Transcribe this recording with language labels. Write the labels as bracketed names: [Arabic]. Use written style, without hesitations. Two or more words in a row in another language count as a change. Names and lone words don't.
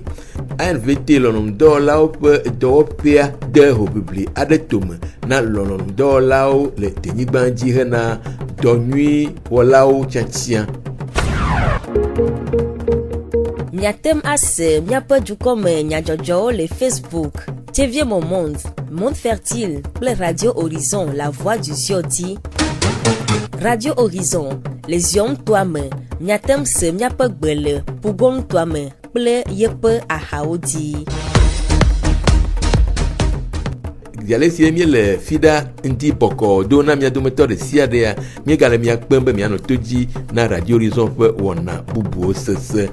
[Ewe] ANVT lɔlɔ̃nudɔwɔlawo ƒe dɔwɔƒea de hoʋiʋli aɖe tome na lɔlɔ̃nudɔwɔlawo le denyigba dzi hena dɔ nyui wɔlawo tiatia. Miatem ase miaƒe dukɔme nyadzɔdzɔwo le Facebook, Tievie mon monde, Monde Fertile kple Radio Horizon, la voix du Zion dzi. Radio Horizon, le Zion toa me, miatem se miaƒe gbe le Pugon toa me kple yeƒe ahawo dzi. Ale sie mi le fida ŋdi bɔkɔ do na mia dometɔ ɖe sia ɖea míegale mia kpem be mianɔ to dzi na Radio Horizon ƒe wɔna bubuwo sese.